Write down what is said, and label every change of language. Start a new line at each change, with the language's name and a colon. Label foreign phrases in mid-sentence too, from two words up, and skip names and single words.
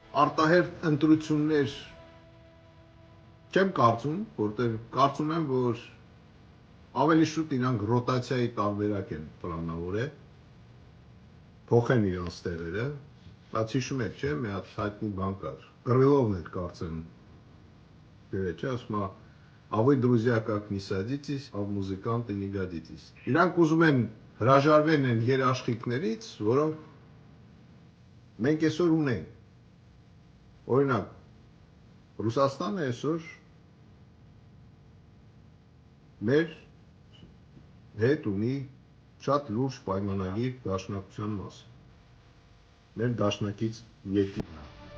Armenian: արտահերթ ընտրություններ չեմ կարծում, որտեղ կարծում եմ, որ ավելի շուտ իրանք ռոտացիայի տարբերակ են պլանավորել, փոխեն իրանց տեղերը, բայց հիշում եք, չէ, մի հատ հայտնի բան կար, Կռիլովն էր կարծեմ, չէ, ասում է,
Russian: «А вы, друзья, как не садитесь, а в музыканты не годитесь»։
Armenian: Իրանք ուզում են հրաժարվեն են երաշխիքներից, որոնք մենք այսօր ունենք։ Օրինակ, Ռուսաստանը այսօր մեր հետ ունի շատ լուրջ պայմանագիր դաշնակցության մասին։ Մեր դաշնակից երկիրն է։